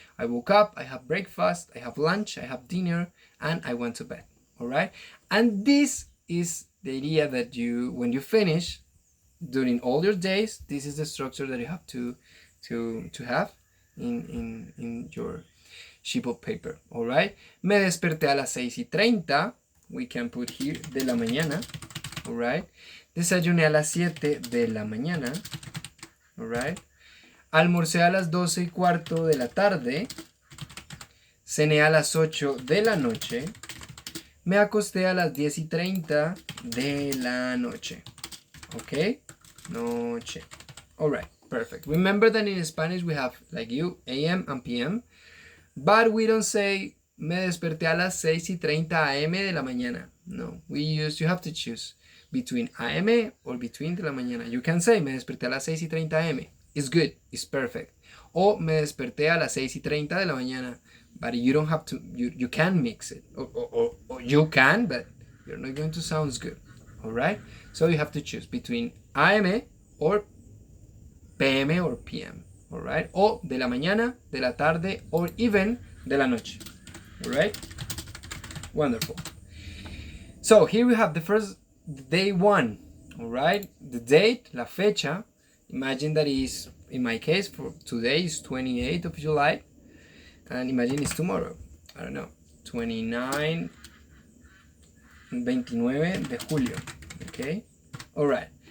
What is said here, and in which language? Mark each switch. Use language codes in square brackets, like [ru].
[en] I woke up, I have breakfast, I have lunch, I have dinner, and I went to bed. All right, and this is the idea that when you finish during all your days, this is the structure that you have to have in your sheet of paper. All right, [es] me desperté a las 6:30. [en] We can put here [es] de la mañana. [en] All right, [es] desayuné a las 7 de la mañana. [en] All right, [es] almorcé a las 12:15 de la tarde. Cené a las 8 de la noche. Me acosté a las 10:30 de la noche. [en] Okay, noche. All right, perfect. Remember that in Spanish we have, like you, AM and PM, but we don't say [es] me desperté a las 6:30 AM de la mañana. [en] No, you have to choose between AM or between [es] de la mañana. [en] You can say [es] me desperté a las 6:30 AM. [en] It's good, it's perfect. [es] O me desperté a las 6:30 de la mañana. [en] But you don't have to, you can mix it. Or you can, but you're not going to sound good. All right? So you have to choose between AM or PM or PM. All right? [es] O de la mañana, de la tarde, [en] or even [es] de la noche. [en] All right? Wonderful. So here we have the first day one. All right? The date, [es] la fecha. [en] Imagine that is, in my case, for today is 28th of July. And imagine it's tomorrow. I don't know. [es] 29 de julio. [en] Okay? Alright.